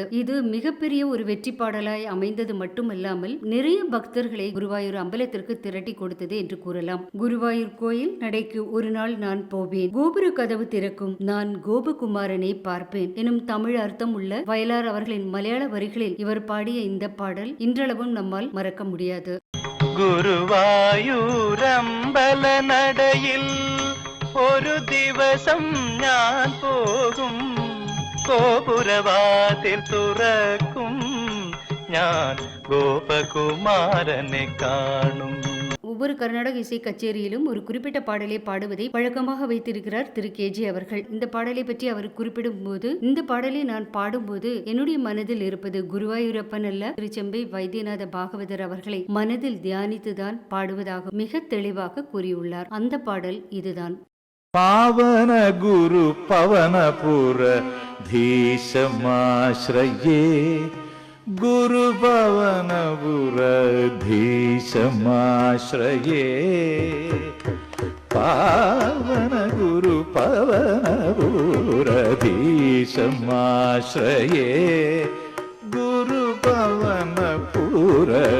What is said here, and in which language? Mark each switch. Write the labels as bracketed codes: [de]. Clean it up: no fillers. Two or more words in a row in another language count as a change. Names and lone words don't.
[ta] இது மிகப்பெரிய ஒரு வெற்றி பாடலாய் அமைந்தது மட்டுமல்லாமல் நிறைய பக்தர்களை குருவாயூர் அம்பலத்திற்கு திரட்டி கொடுத்தது என்று கூறலாம். குருவாயூர் கோயில் நடைக்கு ஒரு நாள் நான் போவேன், கோபுர கதவு திறக்கும், நான் கோபகுமாரனை பார்ப்பேன் எனும் தமிழ் அர்த்தம் உள்ள வயலார் அவர்களின் மலையாள வரிகளில் இவர் பாடிய இந்த பாடல் இன்றளவும் நம்மால் மறக்க முடியாது. [ml] ഗുരുവായൂർ അമ്പല നടയിൽ ഒരു ദിവസം ഞാൻ പോകും, ഗോപുരവാതിൽ തുറക്കും, ഞാൻ ഗോപകുമാരനെ കാണും. [ta] ஒவ்வொரு கர்நாடக இசை கச்சேரியிலும் ஒரு குறிப்பிட்ட பாடலை பாடுவதை வழக்கமாக வைத்திருக்கிறார் திரு KG அவர்கள். இந்த பாடலை பற்றி அவர் குறிப்பிடும் போது, இந்த பாடலை நான் பாடும்போது என்னுடைய மனதில் இருப்பது குருவாயூரப்பன் அல்ல, திரு செம்பை வைத்தியநாத பாகவதர் அவர்களை மனதில் தியானித்துதான் பாடுவதாக மிக தெளிவாக கூறியுள்ளார். அந்த பாடல் இதுதான். [sa] पावन गुरु पवनपुर धीशमाश्रये, गुरु पवनपुर धीशमाश्रये, पावन गुरु पवनपुर धीशमाश्रये, गुरु पवनपुर